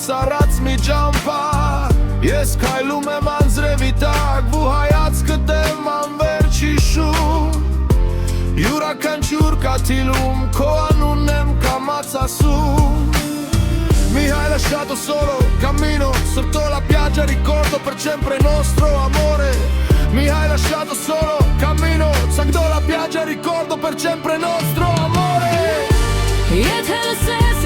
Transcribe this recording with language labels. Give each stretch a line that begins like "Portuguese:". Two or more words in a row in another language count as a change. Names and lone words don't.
Armenian: սառած մի ճամփար Ես քայլում եմ անձրևի տակ ու հայացքդ եմ անվերջ հիշում Յուրաքանչյուր կաթիլում քո անունն եմ կամաց ասում
Italian: Mi hai lasciato solo, cammino sotto la piaggia, ricordo per sempre il nostro amore Mi hai lasciato solo, cammino sotto la piaggia, ricordo per sempre il nostro amore